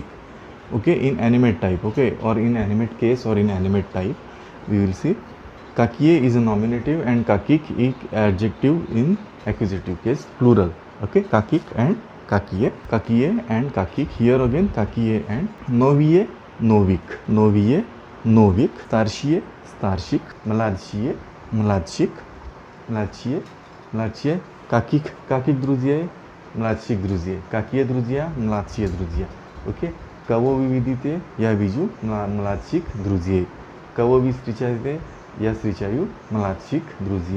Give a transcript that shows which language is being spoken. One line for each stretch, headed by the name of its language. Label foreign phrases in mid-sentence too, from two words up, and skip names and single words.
English: Okay, in animate type, okay, or in animate case or in animate type we will see kakiye is a nominative and kakik is adjective in accusative case, plural. Okay, kakik and kakiye, kakiye and kakik. Here again kakiye and novie, novik, novie, novik,
Russian: старшие, старшик, младшие, младшик, младшие, младшие, каких друзей, младших друзей, какие друзья, младшие друзья. Окей, кого вы видите, я вижу младших друзей, кого вы встречаете, я встречаю младших друзей.